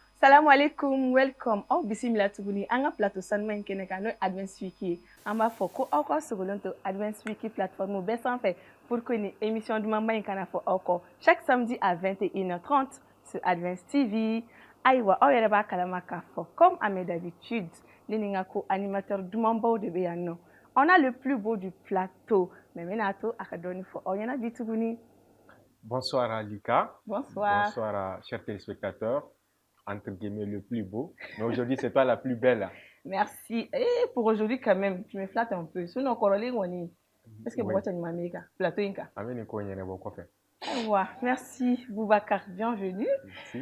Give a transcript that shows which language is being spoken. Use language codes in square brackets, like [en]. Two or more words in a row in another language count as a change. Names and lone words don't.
[ar] السلام عليكم, [bm] welcome. Au bisimila tuguni an ka plateau sanuma in kɛnɛ kan n'o Advance Week ye. An b'a fɔ ko aw ka sogolon to Advance Week plateforme bɛɛ sanfɛ [fr] pour que [bm] ni émission dumanba in kana fɔ aw kɔ [fr] chaque samedi à 21h30 sur Advance TV. [bm] Ayiwa aw yɛrɛ b'a kalama k'a fɔ [fr] comme à mes d'habitude [bm] ne ni n ka co-animateur dumanbaw de bɛ yan nɔ. [fr] On a le plus beau du plateau mais [bm] n bɛna to a ka dɔɔni fɔ aw ɲɛna bi tuguni. [fr] Bonsoir Alika. Bonsoir. Bonsoir à chers téléspectateurs. Entre guillemets, le plus beau. Mais aujourd'hui, c'est toi la plus belle. Merci. Et pour aujourd'hui, quand même, tu me flattes un peu. Sinon, Corolé, on est. Est-ce que vous avez un plateau inca? Merci, Boubacar. Bienvenue. Merci.